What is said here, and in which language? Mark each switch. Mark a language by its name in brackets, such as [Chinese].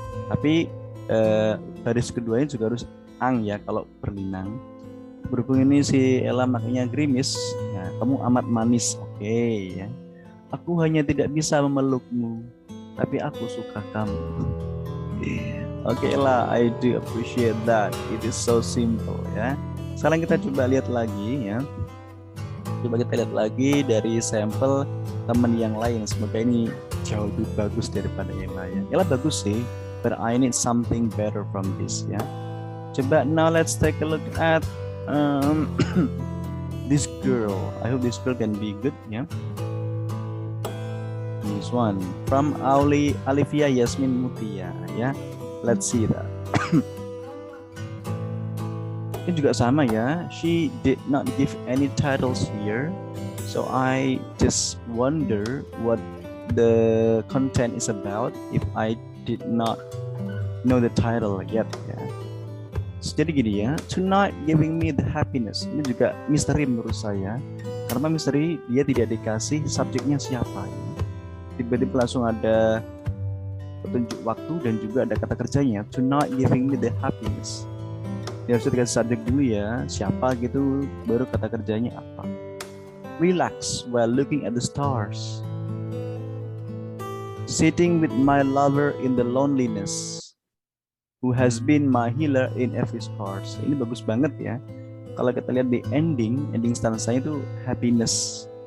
[Indonesian] Tapi baris keduanya juga harus ang ya kalau berlinang. Berhubung ini si Ella makanya gerimis, ya, kamu amat manis, oke ya. Aku hanya tidak bisa memelukmu, tapi aku suka kamu. [English] Oke Ella, I do appreciate that. It is so simple [Indonesian] ya. Sekarang kita coba lihat lagi ya. Coba kita lihat lagi dari sampel teman yang lain. Semoga ini jauh lebih bagus daripada Ella ya. Ella bagus sih, [English] but I need something better from this [Indonesian] ya. Coba [English] now let's take a look at this girl. I hope this girl can be good ya. This one from Alivia Yasmin Mutia ya. Let's see that. [Indonesian] Ini juga sama ya. [English] She did not give any titles here, so I just wonder what the content is about if I did not know the title yet ya. [Indonesian] Jadi gini ya, [English] tonight giving me the happiness. [Indonesian] Ini juga misteri menurut saya. Karena misteri dia tidak dikasih subjeknya siapa ya. Tiba-tiba langsung ada petunjuk waktu dan juga ada kata kerjanya. [English] Tonight giving me the happiness. [Indonesian] Dia harus dikasih subjek dulu ya, siapa gitu, baru kata kerjanya apa. [English] Relax while looking at the stars. Sitting with my lover in the loneliness, who has been my healer in every scars. [Indonesian] Ini bagus banget ya. Kalau kita lihat di ending stansanya itu happiness.